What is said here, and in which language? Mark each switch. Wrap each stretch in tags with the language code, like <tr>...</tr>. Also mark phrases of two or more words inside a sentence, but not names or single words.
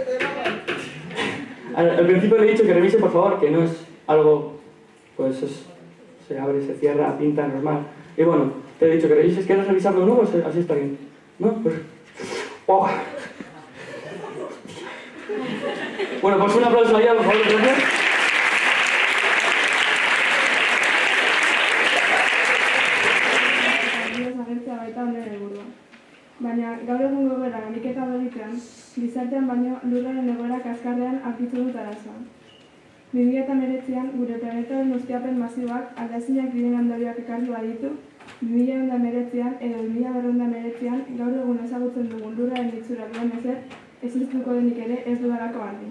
<es>Al principio le he dicho que revise por favor, que no es algo, pues se abre, se cierra, pinta, normal. Y bueno, te he dicho que revises, ¿quieres revisarlo o no? Pues así está bien. ¿No? Pues... ¡Oh! Bueno, pues un aplauso allá, por favor, gracias.</es> <eu>Baina, gaur egungo egoera ariketa egitean, gizartean baino lurraren egoera kaskarrean aurkitu dut arazoa. 2019an gure planetaren ustiapen masiboak aldaezinak diren ondorioak ekarri baditu, 2019an edo 2019an gaur egun ezagutzen dugun lurraren itxura duen ezer, existituko denik ere ez dudalako argi.</eu>